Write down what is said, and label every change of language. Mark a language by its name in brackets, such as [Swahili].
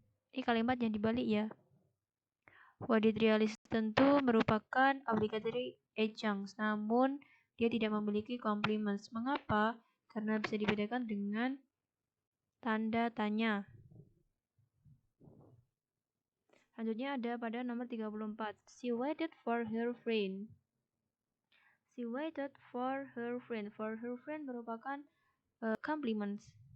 [Indonesian] Ini kalimat yang dibalik ya. [English] What did Ria listen to [Indonesian] merupakan obligatory adjuncts, namun dia tidak memiliki complements. Mengapa? Karena bisa dibedakan dengan tanda tanya. Selanjutnya ada pada nomor 34. [English] She waited for her friend. She waited for her friend. For her friend [Indonesian] merupakan complements.